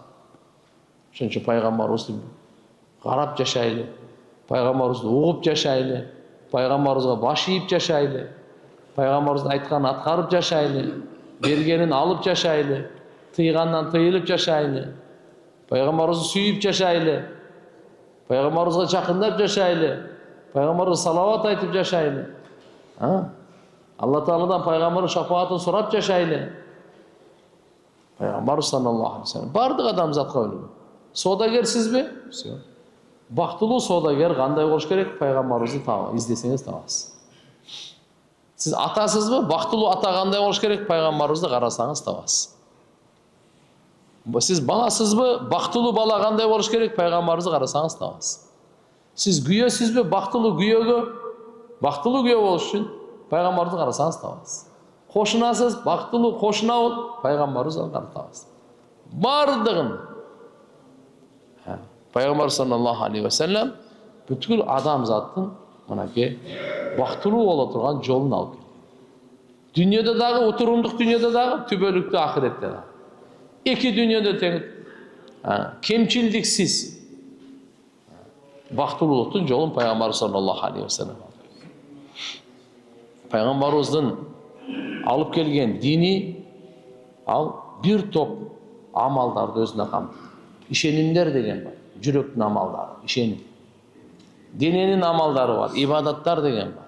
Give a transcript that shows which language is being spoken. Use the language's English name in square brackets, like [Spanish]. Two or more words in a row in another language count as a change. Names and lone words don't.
[Kyrgyz] Ошончо пайгамбарыбызды карап жашайлы, пайгамбарыбызды угуп жашайлы, пайгамбарыбызга баш ийип жашайлы, пайгамбарыбыздын айтканын аткарып жашайлы, бергенин алып жашайлы, тыйгандан тыйылып жашайлы, пайгамбарыбызды сүйүп жашайлы, пайгамбарыбызга жакындап жашайлы, пайгамбарыбызга салават айтып жашайлы. Алла Тааладан пайгамбардын шафаатын сурап жашайлы. Пайгамбар [Arabic] صلى الله عليه وسلم [Kyrgyz] бардык адамзатка үлгү. Соодагерсизби? Все. Бактылуу соодагер кандай болуш керек? Пайгамбарыбызды издесеңиз табасыз. Сиз атасызбы? Бактылуу ата кандай болуш керек? Пайгамбарыбызды карасаңыз табасыз. Сиз баласызбы? Бактылуу бала кандай болуш керек? Пайгамбарыбызды карасаңыз табасыз. Сиз күйөөсүзбү? Бактылуу күйөө болуш үчүн пайгамбарды карасаңыз табасыз. Кошунасыз, бактылуу кошуна болуп, пайгамбарыбызды карап табасыз. Бардыгын пайгамбар [Arabic] صلى الله عليه وسلم [Kyrgyz] бүткүл адамзаттын мынакей бактылуу боло турган жолун алып келди. Дүйнөдө дагы, отурумдук дүйнөдө дагы, түбөлүктүү ахиретте дагы. Эки дүйнөдө тең кемчилдиксиз бактылуулуктун жолун пайгамбар [Arabic] صلى الله عليه وسلم [Kyrgyz] пайгамбарыбыздын алып келген дини ал бир топ амалдарды өзүнө камтыйт. Ишенимдер деген бар. Жүрөктүн амалдары, ишеним. Дененин амалдары бар, ибадаттар деген бар.